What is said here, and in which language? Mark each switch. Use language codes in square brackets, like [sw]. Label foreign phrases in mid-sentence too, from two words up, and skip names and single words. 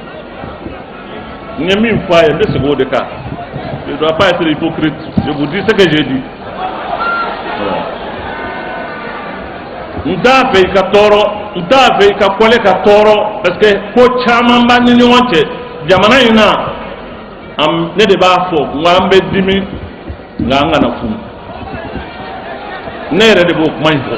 [bm] n ye min fɔ a ye n bɛ segin o de kan [fr] je ne dois pas être hypocrite je vous dis ce que j'ai dit [bm] n t'a fɛ i ka tɔɔrɔ n t'a fɛ i ka kɔlɛ ka tɔɔrɔ [fr] parce que [bm] ko caman b'an ni ɲɔgɔn cɛ jamana in na ne de b'a fɔ n ko an bɛ dimi nka an kana funu ne yɛrɛ de b'o kuma in fɔ.